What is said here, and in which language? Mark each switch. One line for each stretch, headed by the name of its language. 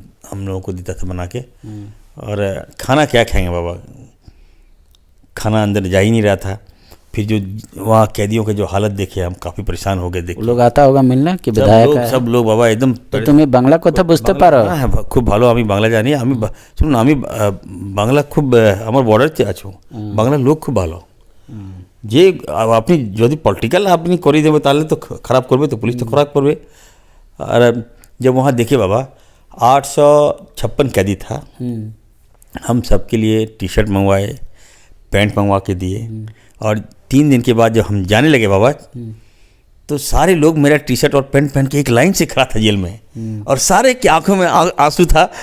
Hindi: हम लोगों को देता था बना के। और खाना क्या खाएंगे बाबा, खाना अंदर जा ही नहीं रहा था। फिर जो वहाँ कैदियों के जो हालत देखे हम काफ़ी परेशान हो गए देख। लोग आता होगा मिलना कि विधायक सब लोग बाबा एकदम। तो तुम्हें बांग्ला
Bangla: কথা বুঝতে পারো? হ্যাঁ খুব ভালো, আমি বাংলা জানি। আমি শুনুন, আমি বাংলা খুব আমার বর্ডারতে আছো, বাংলা লোক খুব ভালো। যে আপনি যদি পলিটিক্যাল আপনি করে দেবে তাহলে তো খারাপ করবে, তো পুলিশ তো খারাপ করবে। আর
Hindi: जब वहाँ देखे बाबा 856 कैदी था, हम सबके लिए टी शर्ट मंगवाए, पैंट मंगवा के दिए। और 3 दिन के बाद जब हम जाने लगे बाबा, तो सारे लोग मेरा टी शर्ट और पैंट पहन के एक लाइन से खड़ा था जेल में, और सारे की आंखों में आंसू था।